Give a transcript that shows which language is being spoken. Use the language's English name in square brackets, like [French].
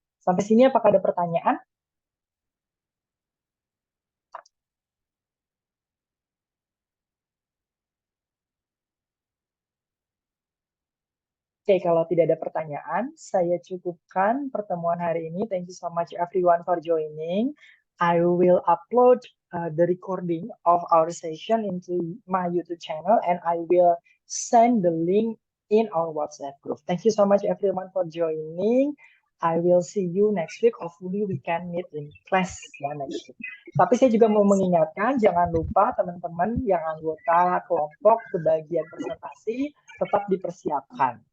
[Indonesian] Sampai sini apakah ada pertanyaan? Oke, kalau tidak ada pertanyaan, saya cukupkan pertemuan hari ini. [English] Thank you so much everyone for joining. I will upload the recording of our session into my YouTube channel and I will send the link in our WhatsApp group. Thank you so much everyone for joining. I will see you next week. Hopefully we can meet in class [Indonesian] ya [English] next week. [Indonesian] Tapi saya juga mau mengingatkan, jangan lupa teman-teman yang anggota kelompok kebagian presentasi tetap dipersiapkan.